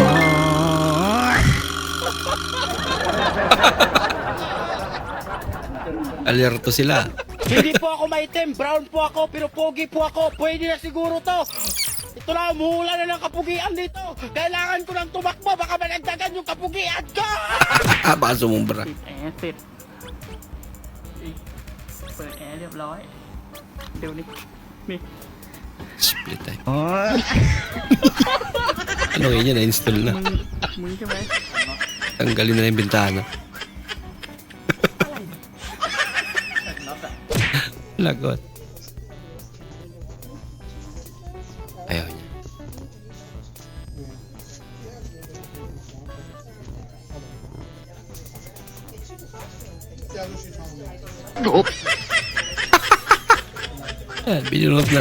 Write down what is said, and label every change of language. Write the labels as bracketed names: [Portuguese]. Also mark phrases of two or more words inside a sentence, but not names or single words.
[Filipino] Alerto sila. Hindi po ako maitim, brown po ako, pero pogi po ako. Pwede na siguro to. Ito na, umuulan na ng kapugian dito. Kailangan ko ng tumakbo, baka managdagan yung kapugian ko. Baka sumumbra. [Thai] 10 10 เปิดแอร์เรียบร้อยเดี๋ยวนี้นี่ [English] Split time. [Filipino] Ano ngayon yan? Na-install na. [Thai] มึงใช่ไหม [Filipino] Tanggalin na yung bintana. Lagot. Ayaw niya. Yan, binunod na lang.